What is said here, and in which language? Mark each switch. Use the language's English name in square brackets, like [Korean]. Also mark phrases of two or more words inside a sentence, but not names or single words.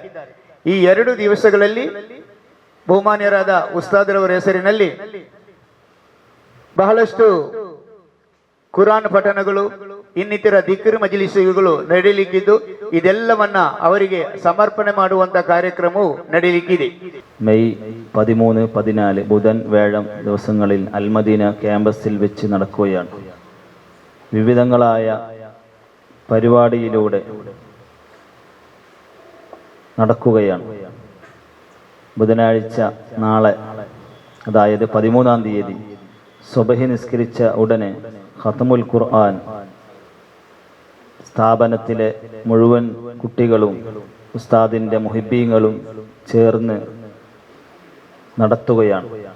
[Kannada] ಈ 2 ದಿವಸಗಳಲ್ಲಿ ಬಹುಮಾನ್ಯರಾದ ಉಸ್ತಾದರವರ ಹೆಸರಿನಲ್ಲಿ ಬಹಳಷ್ಟು ಕುರಾನ್ ಪಠಣಗಳು, ಇನ್ನಿತರ ದಿಕ್ರ್ ಮಜ್ಲಿಸುಗಳು ನಡೆಯಲಿಕ್ಕಿದ್ದು, ಇದೆಲ್ಲವನ್ನ ಅವರಿಗೆ ಸಮರ್ಪಣೆ ಮಾಡುವಂತ ಕಾರ್ಯಕ್ರಮವು ನಡೆಯಲಿಕ್ಕಿದೆ. [Malayalam] മെയ് 13, 14 ബുധൻ വ്യാഴം ദിവസങ്ങളിൽ അൽമദീന ക്യാമ്പസിൽ വെച്ച് നടക്കുകയാണ്. വിവിധങ്ങളായ പരിപാടിയിലൂടെ നടക്കുകയാണ്. ബുധനാഴ്ച നാളെ, അതായത് 13-ാം തീയതി സുബഹി നിസ്കരിച്ച ഉടനെ ഖത്മുൽ ഖുർആൻ സ്ഥാപനത്തിലെ മുഴുവൻ കുട്ടികളും ഉസ്താദിൻ്റെ മുഹിബ്ബീങ്ങളും ചേർന്ന് നടത്തുകയാണ്.